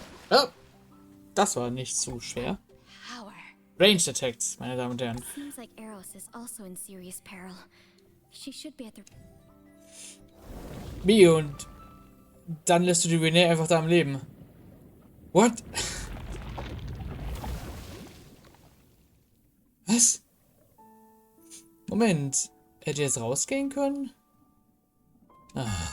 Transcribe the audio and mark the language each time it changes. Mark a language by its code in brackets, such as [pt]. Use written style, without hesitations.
[de] Oh, das war nicht zu schwer. [en] Power. [de] Ranged Attacks, meine Damen und Herren. [en] Seems like Eros is also in serious peril. She should be at the... [de] Wie, und dann lässt du die Renee einfach da am Leben. [en] What? [de] Was? Moment. Hätte jetzt rausgehen können? Ah.